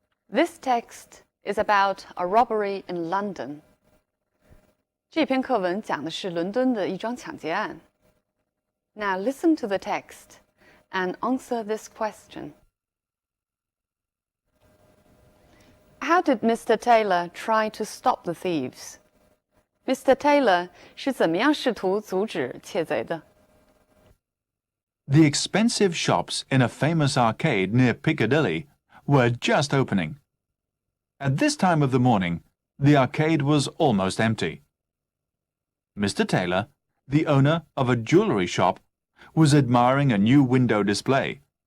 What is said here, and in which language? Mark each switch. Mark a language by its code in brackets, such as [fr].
[en] This text is about a robbery in London. [zh] 这篇课文讲的是伦敦的一桩抢劫案。 [en] Now listen to the text and answer this question. How did Mr. Taylor try to stop the thieves? Mr. [zh] Taylor 是怎么样试图阻止窃贼的？ [en] The expensive shops in a famous arcade near Piccadilly were just opening. At this time of the morning, the arcade was almost empty. Mr. Taylor, the owner of a jewellery shop, was admiring a new window display.